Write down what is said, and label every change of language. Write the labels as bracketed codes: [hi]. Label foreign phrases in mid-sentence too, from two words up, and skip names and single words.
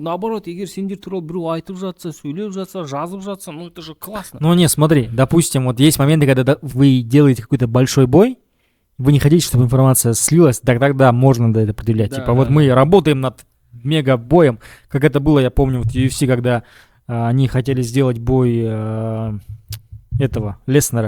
[kk] Наоборот, егер сендер туралы біреу айтып жатса, сөйлеп жатса, жазып жатса, [ru] ну это же классно. Ну не, смотри, допустим, вот есть моменты, когда вы делаете какой-то большой бой, вы не хотите, чтобы информация слилась, тогда можно это определять. Типа вот мы работаем над мега-боем, как это было, я помню, в UFC, когда они хотели сделать бой этого, Леснера.